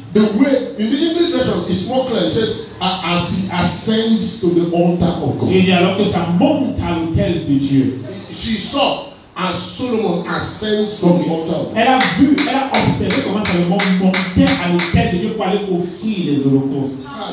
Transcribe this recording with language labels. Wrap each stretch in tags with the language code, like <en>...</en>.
<en>The way in the English version it's more clear. It says as he ascends to the altar of God.</en> <fr>Et alors que ça monte à l'autel de Dieu.</fr> <en>She saw as Solomon ascends to the altar of God.</en> <fr>Elle a vu, elle a observé comment Salomon montait à l'autel de Dieu pour aller offrir les holocaustes.</fr>